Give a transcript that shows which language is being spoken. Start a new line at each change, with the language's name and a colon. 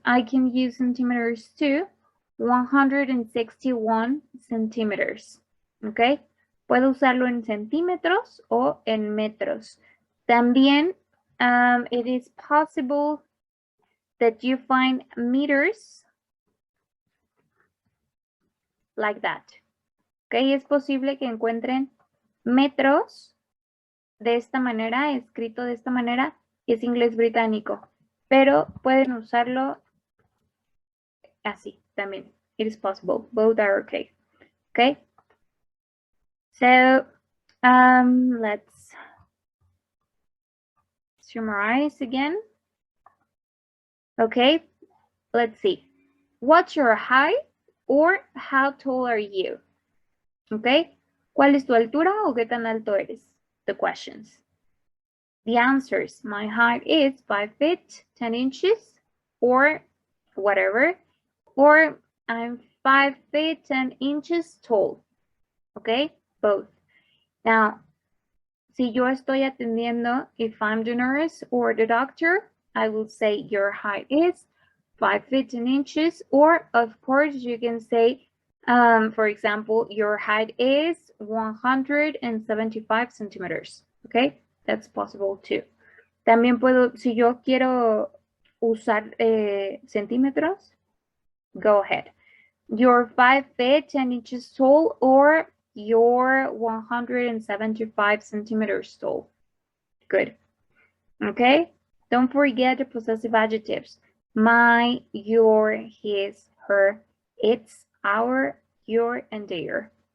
English: I can use centimeters too. 161 centimeters.
Spanish: Okay, puedo usarlo en centímetros o en metros. También,
English: it is possible that you find meters like that.
Spanish: Okay, es posible que encuentren metros de esta manera, escrito de esta manera, y es inglés británico. Pero pueden usarlo así también.
English: It is possible. Both are okay. Okay. So let's summarize again. Okay. Let's see. What's your height or how tall are you? Okay.
Spanish: ¿Cuál es tu altura o qué tan alto eres?
English: The questions. The answers. My height is 5 feet 10 inches or whatever. Or I'm 5 feet 10 inches tall. Okay, both. Now,
Spanish: Si yo estoy atendiendo,
English: if I'm the nurse or the doctor, I will say your height is 5 feet 10 inches, or of course you can say, for example, your height is 175 centimeters. Okay, that's possible too.
Spanish: También puedo, si yo quiero usar centímetros,
English: go ahead. You're 5 feet 10 inches tall, or you're 175 centimeters tall. Good. Okay? Don't forget the possessive adjectives. My, your, his, her, its, our, your, and their.